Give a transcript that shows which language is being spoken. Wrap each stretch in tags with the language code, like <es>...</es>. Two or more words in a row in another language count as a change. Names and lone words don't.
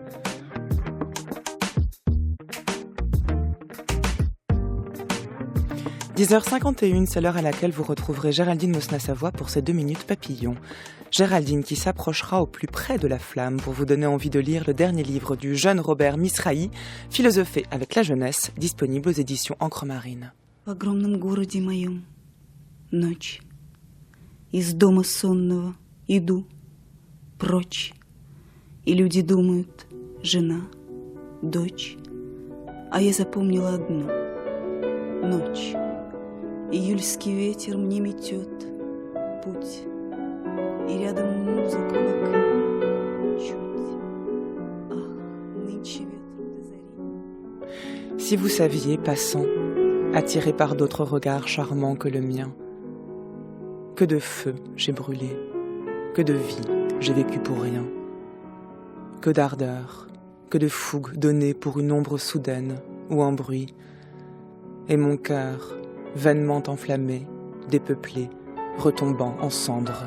<fr>« 10h51, c'est l'heure à laquelle vous retrouverez Géraldine Mosna-Savoie pour ses 2 minutes papillons. Géraldine qui s'approchera au plus près de la flamme pour vous donner envie de lire le dernier livre du jeune Robert Misrahi, Philosopher avec la jeunesse, disponible aux éditions Encre Marine.</fr> <ru>В огромном городе моем ночь. Из дома сонного иду прочь. И люди думают, жена, дочь. А я запомнила одну ночь. Июльский ветер мне метет путь. И рядом музыка в окне чуть. Ах, нынче ветру до зари.</ru> <fr>Si vous saviez, passant, attiré par d'autres regards charmants que le mien, que de feu j'ai brûlé, que de vie j'ai vécu pour rien, que d'ardeur, que de fougue donnée pour une ombre soudaine ou un bruit, et mon cœur, vainement enflammé, dépeuplé, retombant en cendres.</fr>